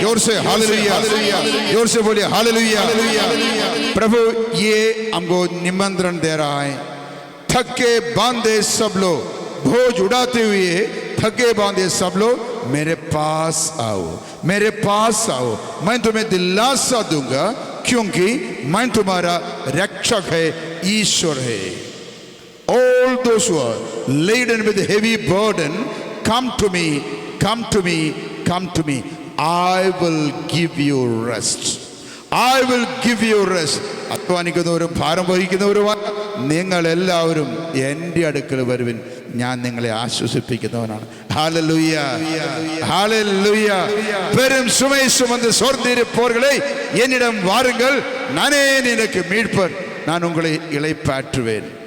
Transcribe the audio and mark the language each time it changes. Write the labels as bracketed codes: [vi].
[hi] जोर से हालेलुया, जोर से बोलिए हालेलुया। प्रभु ये हमको निमंत्रण दे रहा है, थके बांधे सब लोग बोझ उड़ाते हुए थके बांधे सब लोग मेरे पास आओ, मेरे पास आओ, मैं तुम्हें दिलासा दूंगा क्योंकि मैं तुम्हारा रक्षक है, ईश्वर है। [en] All those who are laden with heavy burden, come to me, come to me, come to me. I will give you rest. I will give you rest. [ml] അധ്വാനിക്കുന്നവരും ഭാരം വഹിക്കുന്നവരുമായ നിങ്ങൾ എല്ലാവരും എൻ്റെ അടുക്കൽ വരുവിൻ, ഞാൻ നിങ്ങളെ ആശ്വസിപ്പിക്കുന്നവനാണ്. Hallelujah, hallelujah. [ta] பெரும் சுமை சுமந்து சோர்ந்திருப்பவர்களே என்னிடம் வாருங்கள், நானே நினக்கு மீட்பர், நான் உங்களை இளைப்பாற்றுவேன்.